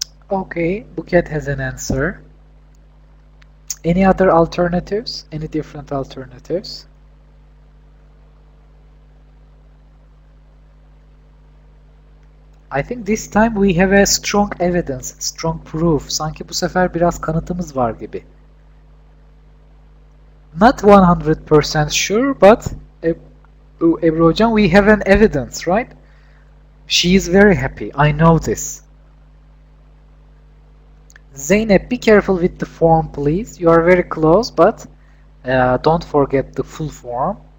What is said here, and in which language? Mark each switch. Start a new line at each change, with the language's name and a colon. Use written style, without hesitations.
English: Okay, Buket has an answer. Any other alternatives? Any different alternatives? I think this time we have a strong evidence, strong proof.
Turkish: Sanki bu sefer biraz kanıtımız var gibi.
English: Not 100% sure, but Ebru Hocam, we have an evidence, right? She is very happy. I know this. Zeynep, be careful with the form, please. You are very close, but don't forget the full form.